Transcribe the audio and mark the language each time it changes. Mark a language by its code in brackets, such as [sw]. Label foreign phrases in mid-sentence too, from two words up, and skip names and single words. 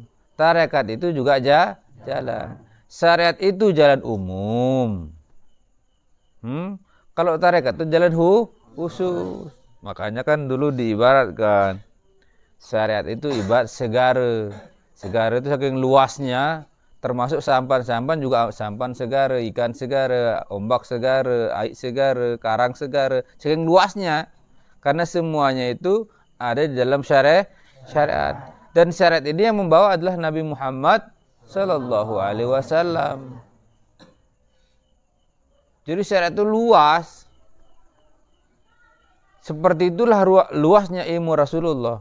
[id] Tarekat itu juga jalan. Syariat itu jalan umum. Kalau tarekat itu jalan khusus. Makanya kan dulu diibaratkan syariat itu ibarat segara. Segara itu saking luasnya, termasuk sampan juga sampan segara, ikan segara, ombak segara, air segara, karang segara, saking luasnya. Karena semuanya itu ada di dalam syariat. Dan syariat ini yang membawa adalah Nabi Muhammad [ar] صلى الله عليه وسلم. [id] Jadi syariat itu luas. Seperti itulah luasnya ilmu Rasulullah.